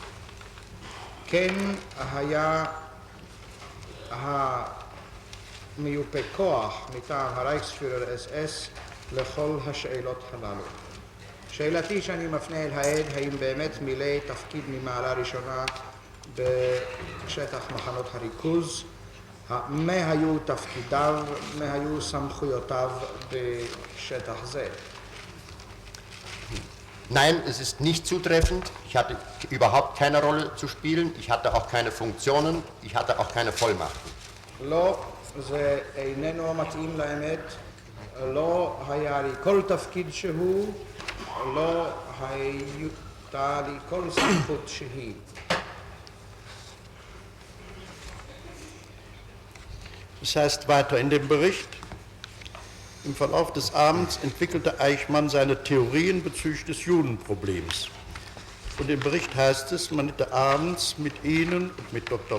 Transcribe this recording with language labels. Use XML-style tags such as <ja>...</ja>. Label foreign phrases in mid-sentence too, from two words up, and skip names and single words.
<he>כן היה המיופה כוח מטעם הרייכספירר אס לכל השאלות הללו. שאלתי שאני מפנה אל העד, האם באמת מילא תפקיד ממעלה ראשונה בשטח מחנות הריכוז? מה היו תפקידיו, מה היו סמכויותיו בשטח זה?</he> <de>Nein, es ist nicht zutreffend. Ich hatte überhaupt keine Rolle zu spielen. Ich hatte auch keine Funktionen. Ich hatte auch keine Vollmachten.</de> <he>לא, זה איננו מתאים לאמת. לא היה לי כל תפקיד שהוא, לא הייתה לי כל סמכות שהיא.</he> <de>Das heißt weiter in dem Bericht, im Verlauf des Abends entwickelte Eichmann seine Theorien bezüglich des Judenproblems. Und im Bericht heißt es, man hätte abends mit Ihnen und mit Dr.</de>